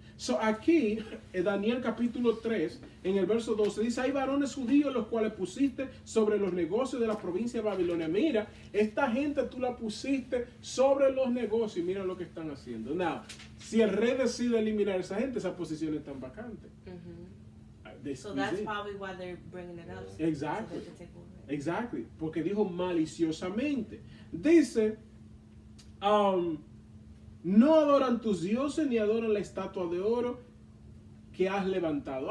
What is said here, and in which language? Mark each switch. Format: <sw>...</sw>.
<es>So aquí, en Daniel capítulo 3, en el verso 12, dice, hay varones judíos los cuales pusiste sobre los negocios de la provincia de Babilonia. Mira, esta gente tú la pusiste sobre los negocios y mira lo que están haciendo. Now, si el rey decide eliminar a esa gente, esas posiciones están vacantes.</es> <en>So that's probably why they're bringing it up. Exactly. So they can take over. Exactly.</en> <es>Porque dijo maliciosamente. Dice, no adoran tus dioses ni adoran la estatua de oro que has levantado.</es>